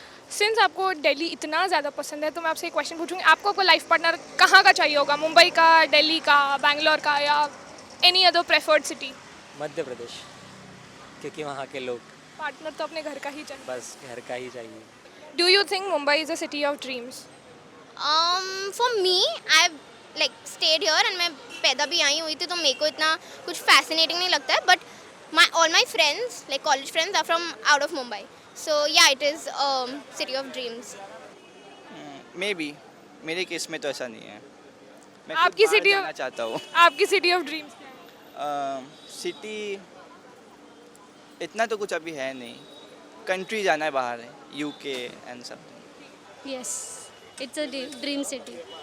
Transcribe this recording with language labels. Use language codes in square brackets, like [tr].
[hi] Since आपको दिल्ली इतना ज़्यादा पसंद है तो मैं आपसे एक क्वेश्चन पूछूंगी, आपको लाइफ पार्टनर कहाँ का चाहिए होगा? मुंबई का, दिल्ली का, बैंगलोर का, या [en] Any other preferred city? [hi] Madhya Pradesh, क्योंकि वहाँ के लोग, पार्टनर तो अपने घर का ही चाहिए। बस घर का ही चाहिए। [en] Do you think Mumbai is a city of dreams? For me, I've like stayed here and [hi] मैं पैदा भी आई हुई थी, तो मेरे को इतना कुछ fascinating नहीं लगता है, [en] but all my friends, like college friends, are from out of Mumbai. So yeah, it is city of dreams. [hi] Maybe मेरे केस में तो ऐसा नहीं है। मैं आपकी खुद बाहर [en] city of- [hi] जाना चाहता हूँ। आपकी सिटी ऑफ ड्रीम्स क्या है? सिटी इतना तो कुछ अभी है नहीं। कंट्री जाना है बाहर, UK एंड सब। [en] Yes, it's a dream city.